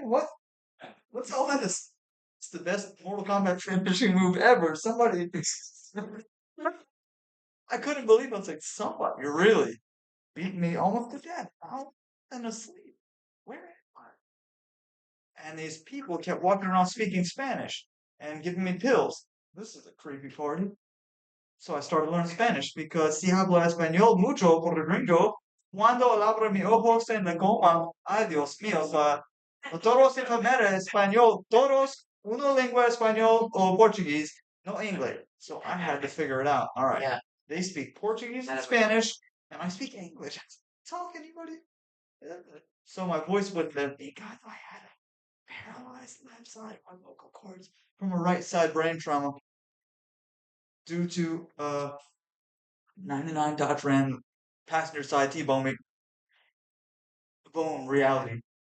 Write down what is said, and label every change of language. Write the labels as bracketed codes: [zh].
[en] What? What's all this? It's the best Mortal Kombat finishing move ever. Somebody. I couldn't believe it. I was like, somebody really beat me almost to death. I'm asleep. Where am I? And these people kept walking around speaking Spanish and giving me pills. This is a creepy party. So I started learning Spanish because [es] si hablo español mucho por el gringo, cuando abro mis ojos en la coma, ay Dios mío, todos enfermeros español, todos una lengua español o Portuguese, no English. [en] So I had to figure it out. All right. Yeah. They speak Portuguese and Spanish, and I speak English. Talk anybody? So my voice wouldn't live because I had a paralyzed left side of my vocal cords from a right side brain trauma due to 99 Dodge Ram passenger side T-bone boom reality.